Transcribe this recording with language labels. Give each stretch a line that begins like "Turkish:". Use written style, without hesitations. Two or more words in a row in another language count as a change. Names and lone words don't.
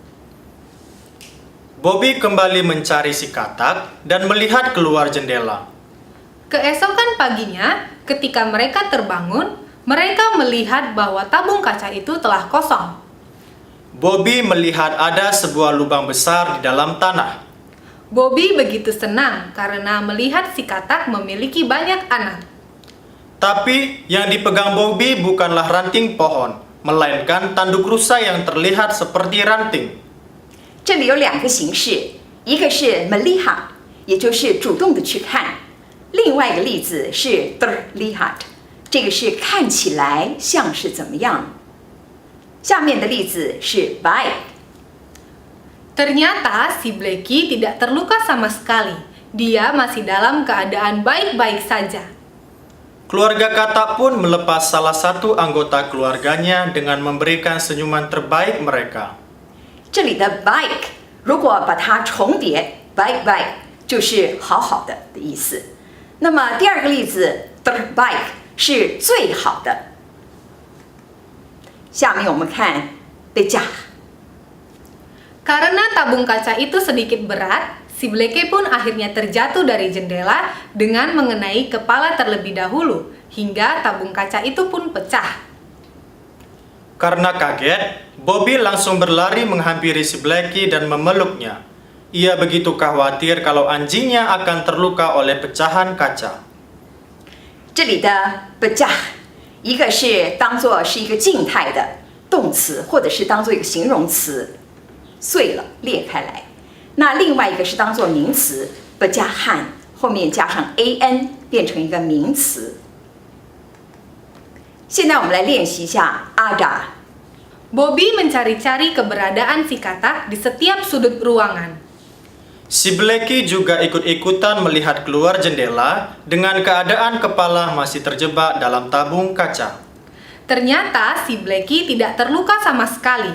Indonesian: Bobby kembali mencari si katak dan melihat keluar jendela. Keesokan paginya, ketika mereka terbangun, mereka melihat bahwa tabung kaca itu telah kosong. Bobby melihat ada sebuah lubang besar di dalam tanah. Bobby begitu senang karena melihat si katak memiliki banyak anak. Tapi yang dipegang Bobby bukanlah ranting pohon, melainkan tanduk rusa yang terlihat seperti ranting.
Chinese: 这里有两个形式，一个是 melihat， 也就是主动的去看；另外一个例子是 terlihat， 这个是看起来像是怎么样。下面的例子是 baik。
Indonesian: Ternyata si Blackie tidak terluka sama sekali. Dia masih dalam keadaan baik-baik saja. Keluarga katak pun melepas salah satu anggota keluarganya dengan memberikan senyuman terbaik mereka.
Chinese: 这里的 baik 如果把它重叠 baik 就是好好的的意思。那么第二个例子 terbaik 是最好的。下面我们看 pecah。
Indonesian: Karena tabung kaca itu sedikit berat, si Blackie pun akhirnya terjatuh dari jendela dengan mengenai kepala terlebih dahulu, hingga tabung kaca itu pun pecah. Karena kaget, Bobby langsung berlari menghampiri si Blackie dan memeluknya. Ia begitu khawatir kalau anjingnya akan terluka oleh pecahan kaca.
Chinese: 这里的 pecah 一个是当作是一个静态的动词，或者是当作一个形容词，碎了裂开来。那另外一个是当作名词 pecahan， 后面加上 an 变成一个名词。现在我们来练习一下 ada。
Indonesian: Bobby mencari-cari keberadaan si katak di setiap sudut ruangan. Si Blackie juga ikut-ikutan melihat keluar jendela dengan keadaan kepala masih terjebak dalam tabung kaca. Ternyata si Blackie tidak terluka sama sekali.